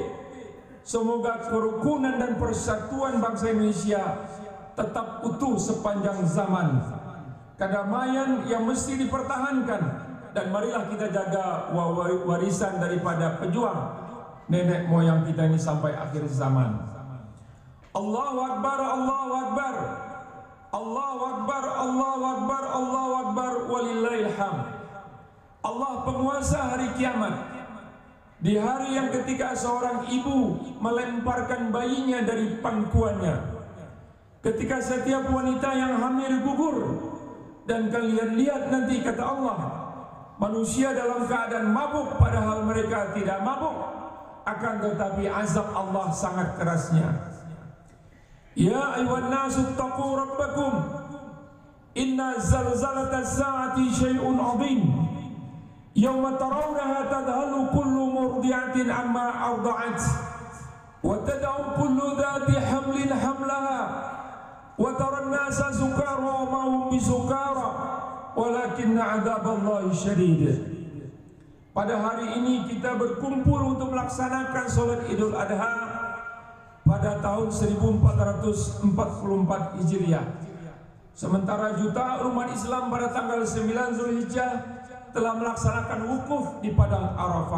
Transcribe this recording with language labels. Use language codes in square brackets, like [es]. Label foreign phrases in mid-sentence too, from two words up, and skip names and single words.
[id] Semoga kerukunan dan persatuan bangsa Indonesia tetap utuh sepanjang zaman. Kedamaian yang mesti dipertahankan, dan marilah kita jaga warisan daripada pejuang nenek moyang kita ini sampai akhir zaman. [ar] الله أكبر، الله أكبر، الله أكبر، الله أكبر، الله أكبر، ولله الحمد. [id] Allah penguasa hari kiamat, di hari yang ketika seorang ibu melemparkan bayinya dari pangkuannya, ketika setiap wanita yang hamil gugur. Dan kalian lihat nanti, kata Allah, manusia dalam keadaan mabuk padahal mereka tidak mabuk, akan tetapi azab Allah sangat kerasnya. [ar] يا أيها الناس اتقوا ربكم، إن زلزلة الساعة شيء عظيم، يوم ترونها تذهل كل مرضعة عما أرضعت، وتضع كل ذات حمل حملها، وترى الناس سكارى وما هم بسكارى ولكن عذاب الله شديد. [id] Pada hari ini kita berkumpul untuk melaksanakan salat Idul Adha pada tahun 1444 Hijriah. Sementara jutaan umat Islam pada tanggal 9 Zulhijjah telah melaksanakan wukuf di padang Arafah.